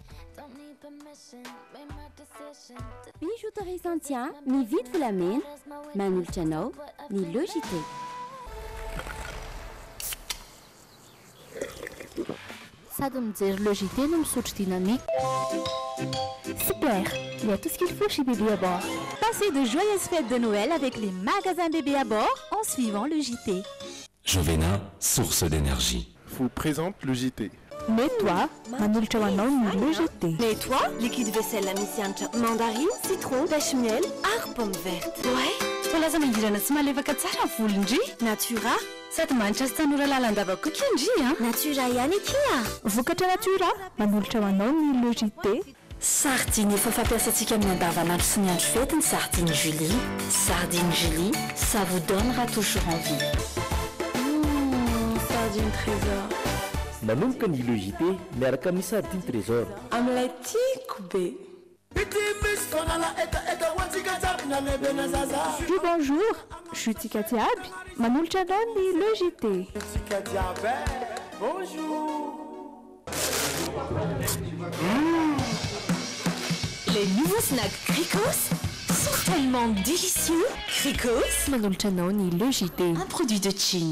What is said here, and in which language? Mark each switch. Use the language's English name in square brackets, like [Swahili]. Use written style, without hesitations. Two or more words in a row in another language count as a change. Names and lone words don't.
[Malagasy] Bijouterie Saint-Tien, mividy volamena, manolotra anao ny Logité. Sady mijery Logité no misotro dynamique. [French] Super, il y a tout ce qu'il faut chez Bébé à bord. Passez de joyeuses fêtes de Noël avec les magasins Bébé à bord en suivant le JT. Jovena, source d'énergie. Vous présente le JT. Nettoie, [Malagasy] manolotra ho anao ny Logité. Nettoie, [French] liquide vaisselle [Malagasy] la misy anitra mandarine, citron, [French] pêche miel [Malagasy] ary [French] pomme verte. Ouais, [Malagasy] mbola zamangirana tsy malefaka tsara volondry. Natura, sady manitra sy tanora lalandava koa kindry a. Natura ihany akia. Vokatra Natura, manolotra ho anao ny Logité. Sardine efa fampiasantsika amin'ny andavanandro sy ny andro fety ny sardine Julie. [French] Sardine Julie, ça vous donnera toujours envie. [Malagasy] Sardine trésor. Manomboka ny Logité miaraka amin'ny sardine trésor. Amin'ilay tiako be. [French] Bonjour, je suis Tika Diaby, [Malagasy] manolotra anao ny Logité. [French] Bonjour. Les nouveaux snacks Cricos sont tellement délicieux. Cricos, [Malagasy] manolotra anao ny Logité. [French] un produit de Chine.